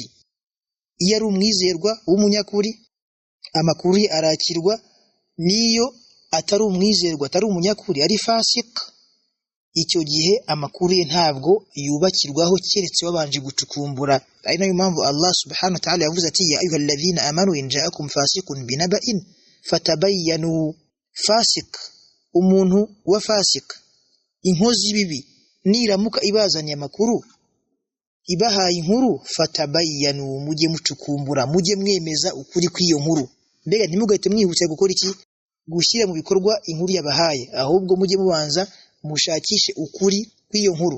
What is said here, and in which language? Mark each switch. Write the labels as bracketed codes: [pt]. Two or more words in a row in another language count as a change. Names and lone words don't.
[rw] Iyo ari umwizerwa w'umunyakuri, amakuru ye arakirwa. Niyo atari umwizerwa, atari umunyakuri, ari fasik, icyo gihe amakuru ye ntabwo yubakirwaho keretse wabanje gucukumbura. Ari nayo mpamvu [ar] الله سبحانه وتعالى [rw] yavuze ati [ar] يا أيها الذين آمنوا إن جاءكم فاسق بنبإ فتبينوا. [rw] Fasik, umuntu wa fasik, inkozi y'ibibi, niramuka ibazaniye amakuru, ibahaye inkuru, fatabayyanu, mujye mucukumbura, mujye mwemeza ukuri kw'iyo nkuru. Mbega ntimugahite mwihutira gukora iki, gushyira mu bikorwa inkuru yabahaye, ahubwo mujye mubanza mushakishe ukuri kw'iyo nkuru.